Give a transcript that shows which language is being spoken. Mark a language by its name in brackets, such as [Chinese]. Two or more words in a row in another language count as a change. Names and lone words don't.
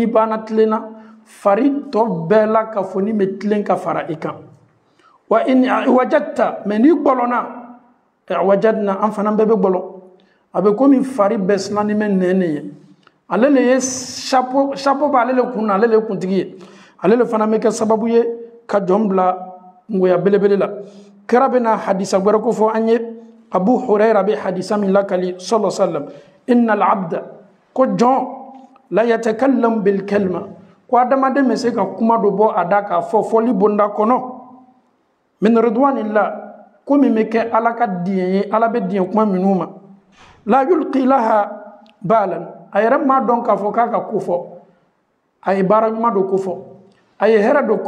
[Bambara] banna tilenna fari tɔ bɛɛ la kafoni bɛ tilen ka fara i kan [Arabic] وإن وجدت [Bambara] mais n'i gbɔlɔnna wajadna an fana bɛɛ bɛ gbɔlɔ a bɛ komi fari bɛɛ silannen bɛ nɛn de ye ale le ye chapeau b'ale le kun na ale le ye kuntigi ye ale le fana bɛ kɛ sababu ye ka jɔn bila ngoya belebele la kira bɛna hadisa wɛrɛ ko fɔ an ye abu hurayra bɛ hadisa min lakali [Arabic] صلى الله عليه وسلم إن العبد [Bambara] ko jɔn la [Arabic] يتكلم بالكلمة [Bambara] ko adamaden bɛ se ka kuma dɔ bɔ a da k'a fɔ fɔli bonda kɔnɔ [Arabic] من رضوان الله [Bambara] ko min bɛ kɛ ala ka diɲɛ ye ala bɛ diɲɛ kuma minnu ma [Arabic] لا يلقي لها بالا [Bambara] a yɛrɛ m'a dɔn k'a fɔ k'a ka ko fɔ a ye baara ɲuman dɔ ko fɔ a ye hɛrɛ dɔ ko